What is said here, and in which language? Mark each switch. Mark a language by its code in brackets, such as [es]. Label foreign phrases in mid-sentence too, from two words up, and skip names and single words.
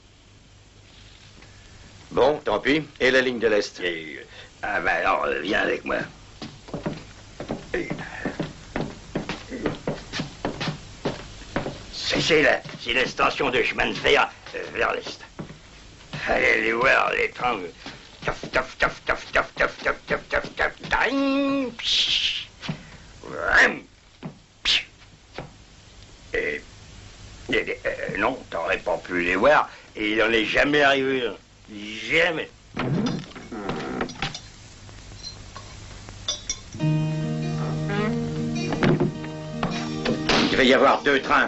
[fr] Bon, tant pis. Et la ligne de l'Est? Ah ben alors, viens avec moi. C'est la station de chemin de fer vers l'Est. Allez aller voir les trains. Taf, taf, taf, taf, taf, taf, taf, taf, taf, taf, taing, psh, vram, psh. Et non, t'aurais pas pu les voir. Et il n'en est jamais arrivé. Jamais. Il devait y avoir 2 trains.